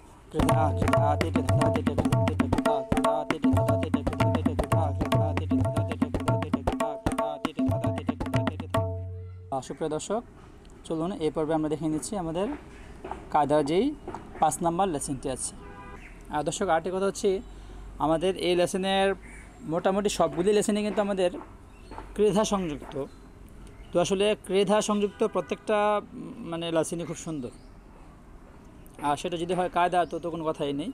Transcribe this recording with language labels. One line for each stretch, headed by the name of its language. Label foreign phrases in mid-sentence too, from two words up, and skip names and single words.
Bangla: কৃধা কৃধা তেতে ধাধা তেতে কৃধা তেতে কৃধা কৃধা তেতে ধাধা তেতে কৃধা তেতে কৃধা কৃধা তেতে ধাধা তেতে কৃধা তেতে কৃধা কৃধা তেতে ধাধা তেতে কৃধা তেতে। সুপ্রিয় দর্শক, চলুন এই পর্বে আমরা দেখে নিচ্ছি আমাদের কায়দার যেই 5 নম্বর লেসনটি আছে। আর দর্শক, আরেকটি কথা হচ্ছে, আমাদের এই লেসনের মোটামুটি সবগুলি লেসনে কিন্তু আমাদের ক্রেধা সংযুক্ত। তো আসলে ক্রেধা সংযুক্ত প্রত্যেকটা মানে লেসনই খুব সুন্দর, আর সেটা যদি হয় কায়দা তো কোনো কথাই নেই।